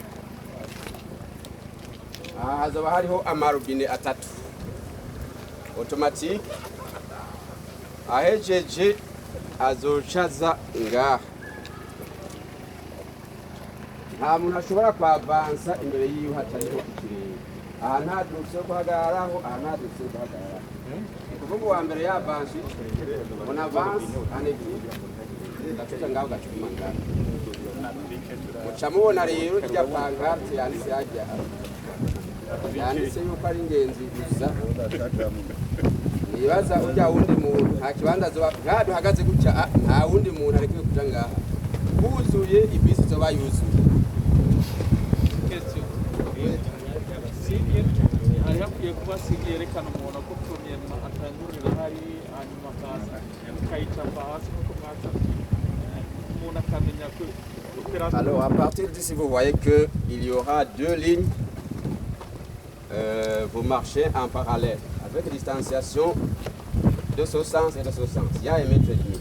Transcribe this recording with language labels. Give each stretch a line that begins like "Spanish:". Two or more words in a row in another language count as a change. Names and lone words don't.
Rundi: hazaba hariho amarobine atatu automatique ahejeje azocaza ngaha nta muntu ashobora kwavansa imbere yiwe hatariho ikirere aha nta dutse yo guhagararaho aha nta dutse yo guhagararaho kuvuga uwa mbere yavanse
French: on avance en équipe
Rundi: gacuca ngaho gacuma ngaho muca mubona rero irya pancarte yanditse hajya yanditse yuko ari ingenzi gusa nibaza urya wundi muntu nta kibanza zoba ngaha duhagaze gutya nta wundi muntu arekeye kuja ngaha huzuye ibisi zoba yuzuye hari hakwiye kuba sigi yerekana umuntu ko premièrement atangurira hari hanyuma akaza akayicapa hasi nkuko mwacapye umuntu akamenya ko
French: alors à partir d'ici vous voyez que il y aura deux lignes vous marchez en parallèle avec distanciation de ce sens et de ce sens. Il y a 1,5 m.